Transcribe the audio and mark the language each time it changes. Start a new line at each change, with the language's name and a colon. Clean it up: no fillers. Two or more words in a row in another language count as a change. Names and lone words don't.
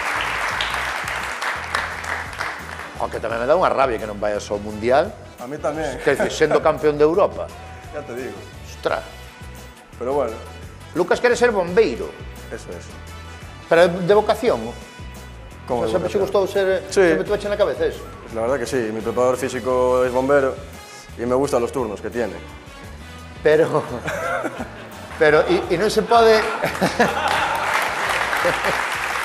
Galician: Aunque tamén me dá unha rabia que non vayas ao Mundial.
Spanish: A mí también.
Galician: Que dices, sendo campeón de Europa.
Spanish: Ya te digo. Ostras. Pero bueno,
Galician: Lucas quere ser bombeiro.
Spanish: eso es. Pero de vocación. ¿Cómo de
Galician: Sempre se
Spanish: vocación?
Galician: gustou ser...
Spanish: Sí.
Galician: Sempre te echa na cabeza eso.
Spanish: La verdad que sí, mi preparador físico es bombero y me gustan los turnos que tiene. Pero... Pero,
Galician: e non se pode...